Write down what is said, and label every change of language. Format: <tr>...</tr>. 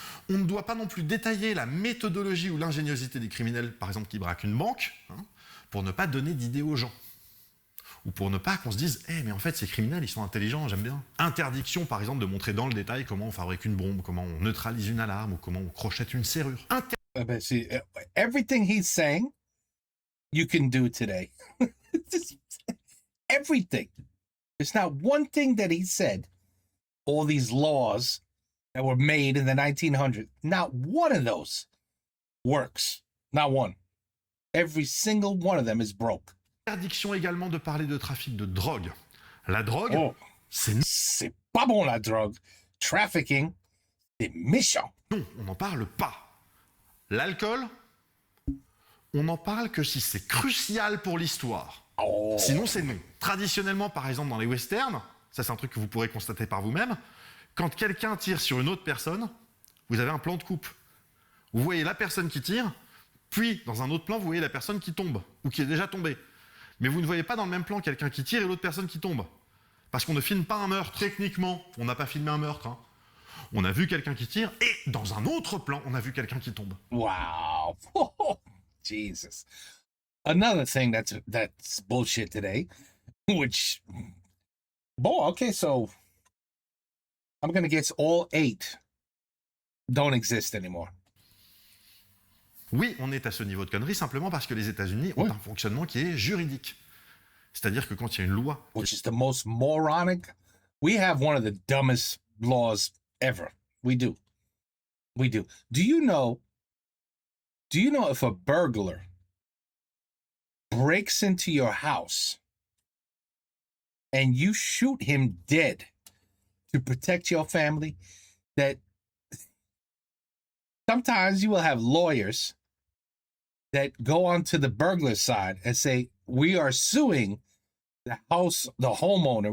<fr>On ne doit pas non plus détailler la méthodologie ou l'ingéniosité des criminels, par exemple, qui braquent une banque, hein, pour ne pas donner d'idées aux gens. Ou pour ne pas qu'on se dise « mais en fait, ces criminels, ils sont intelligents, j'aime bien ». Interdiction, par exemple, de montrer dans le détail comment on fabrique une bombe, comment on neutralise une alarme, ou comment on crochette une serrure.</fr> <en>Everything he's saying, you can do today. Everything. There's not one thing that he said, all these laws that were made in the 1900s, not one of those works. Not one. Every single one of them is broke.</en> <fr>Interdiction également de parler de trafic de drogue. La drogue, c'est pas bon la drogue. Trafficking, c'est méchant. Non, on n'en parle pas. L'alcool, on n'en parle que si c'est crucial pour l'histoire. Sinon, c'est non. Traditionnellement, par exemple, dans les westerns, ça c'est un truc que vous pourrez constater par vous-même, quand quelqu'un tire sur une autre personne, vous avez un plan de coupe. Vous voyez la personne qui tire, puis dans un autre plan, vous voyez la personne qui tombe, ou qui est déjà tombée. Mais vous ne voyez pas dans le même plan quelqu'un qui tire et l'autre personne qui tombe. Parce qu'on ne filme pas un meurtre. Techniquement, on n'a pas filmé un meurtre. Hein. On a vu quelqu'un qui tire et dans un autre plan, on a vu quelqu'un qui tombe.</fr> <en>Wow. Oh, Jesus. Another thing that's bullshit today, which... okay, so I'm going to guess all 8 don't exist anymore.</en> <fr>Oui, on est à ce niveau de connerie simplement parce que les États-Unis ont un fonctionnement qui est juridique. C'est-à-dire que quand il y a une loi...</fr> <en>Which is the most moronic. We have one of the dumbest laws ever. We do. We do. Do you know if a burglar breaks into your house and you shoot him dead to protect your family, that sometimes you will have lawyers that go onto the burglar side and say, we are suing the homeowner.</en>